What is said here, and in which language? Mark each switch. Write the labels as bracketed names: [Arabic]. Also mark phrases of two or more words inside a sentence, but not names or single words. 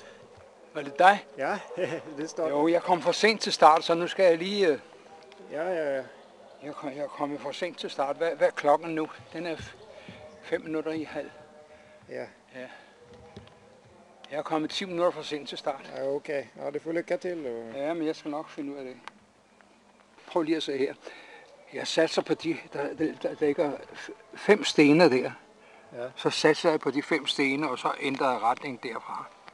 [Swedish] Var det dig? Ja, du startar. [Danish] Jo, jeg kom for sent til start, så nu skal jeg lige... Ja. Jeg er kommet for sent til start. Hvad er klokken nu? Den er 5 minutter i halv. Ja. Jeg er kommet 10 minutter for sent til start. [Swedish] Ja, okej. Ja, du får lycka till då. [Danish] Ja, men jeg skal nok finde ud af det. Prøv lige at se her. Jeg satser på der ligger 5 stener der. Ja. Så satser jeg på de 5 stener, og så ændrer jeg retning derfra.